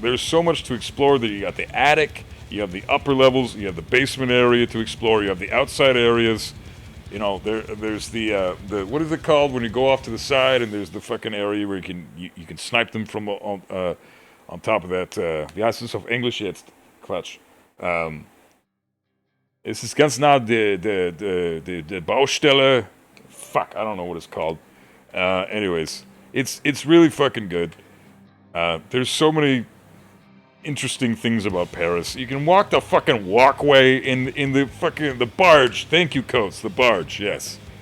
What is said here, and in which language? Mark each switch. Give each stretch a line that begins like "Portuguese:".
English: There's so much to explore. That you got the attic, you have the upper levels, you have the basement area to explore, you have the outside areas. You know, there's the what is it called when you go off to the side, and there's the fucking area where you can snipe them from on top of that.
German: Wie heißt es auf Englisch jetzt? Quatsch. Es ist ganz nah the Baustelle.
English: Fuck, I don't know what it's called. Anyways, it's really fucking good. There's so many interesting things about Paris. You can walk the fucking walkway in the fucking the barge. Thank you, Coates. The barge, yes.